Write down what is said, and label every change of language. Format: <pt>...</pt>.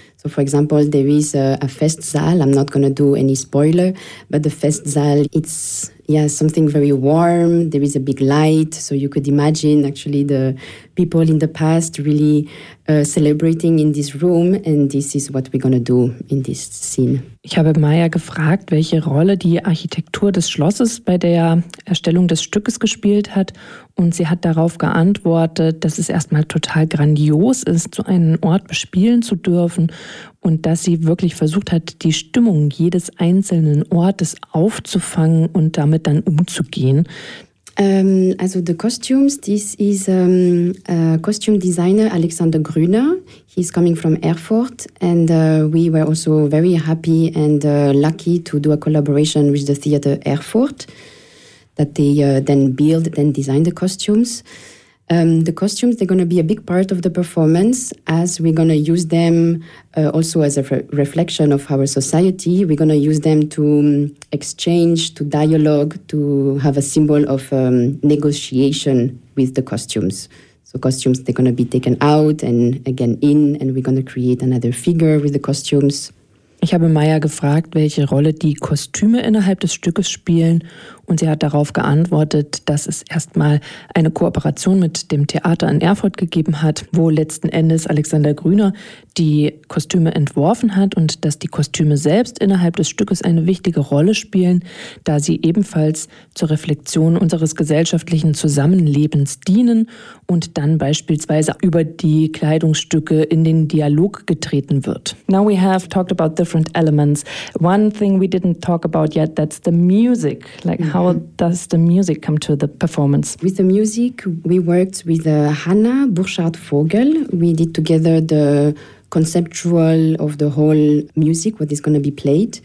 <en>So for example, there is a Festsaal. I'm not going to do any spoiler, but the Festsaal, it's something very warm. There is a big light. So you could imagine actually the people in the past really celebrating in this room. And this is what we're going to do in this scene.</en> <de>Ich habe Maya gefragt, welche Rolle die Architektur des Schlosses bei der Erstellung des Stückes gespielt hat. Und sie hat darauf geantwortet, dass es erstmal total grandios ist, so einen Ort bespielen zu dürfen. Und dass sie wirklich versucht hat, die Stimmung jedes einzelnen Ortes aufzufangen und damit dann umzugehen.</de> <en>Also the costumes, this is a costume designer, Alexander Grüner. He's coming from Erfurt and we were also very happy and lucky to do a collaboration with the theater Erfurt, that they then build and design the costumes. The costumes, they're going to be a big part of the performance as we're going to use them also as a reflection of our society. We're going to use them to exchange, to dialogue, to have a symbol of negotiation with the costumes. So costumes, they're going to be taken out and again in, and we're going to create another figure with the costumes.</en> <de>Ich habe Maya gefragt, welche Rolle die Kostüme innerhalb des Stückes spielen und sie hat darauf geantwortet, dass es erstmal eine Kooperation mit dem Theater in Erfurt gegeben hat, wo letzten Endes Alexander Grüner die Kostüme entworfen hat und dass die Kostüme selbst innerhalb des Stückes eine wichtige Rolle spielen, da sie ebenfalls zur Reflexion unseres gesellschaftlichen Zusammenlebens dienen und dann beispielsweise über die Kleidungsstücke in den Dialog getreten wird.</de> <en>Now we have talked about different elements. One thing we didn't talk about yet, that's the music. Like, how does the music come to the performance? With the music, we worked with Hanna Burchard-Vogel. We did together the conceptual of the whole music, what is going to be played.</en>